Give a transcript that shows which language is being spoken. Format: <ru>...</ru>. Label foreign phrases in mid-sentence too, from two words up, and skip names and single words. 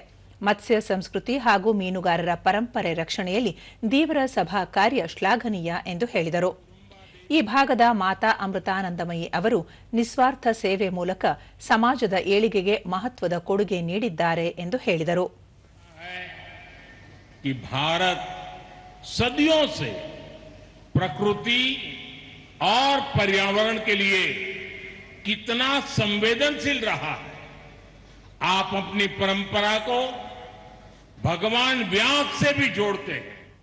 <kn>ಮತ್ಸ್ಯ ಸಂಸ್ಕೃತಿ ಹಾಗೂ ಮೀನುಗಾರರ ಪರಂಪರೆ ರಕ್ಷಣೆಯಲ್ಲಿ ದೇವರ ಸಭಾ ಕಾರ್ಯ ಶ್ಲಾಘನೀಯ ಎಂದು ಹೇಳಿದರು. ಈ ಭಾಗದ ಮಾತಾ ಅಮೃತಾನಂದಮಯಿ ಅವರು ನಿಸ್ವಾರ್ಥ ಸೇವೆ ಮೂಲಕ ಸಮಾಜದ ಏಳಿಗೆಗೆ ಮಹತ್ವದ ಕೊಡುಗೆ ನೀಡಿದ್ದಾರೆ ಎಂದು ಹೇಳಿದರು.</kn> <hi>ಭಾರತ ಸದಿयों से प्रकृति और पर्यावरण के लिए कितना संवेदनशील रहा है. आप अपनी परंपरा को भगवान व्यास से भी जोड़ते हैं.</hi>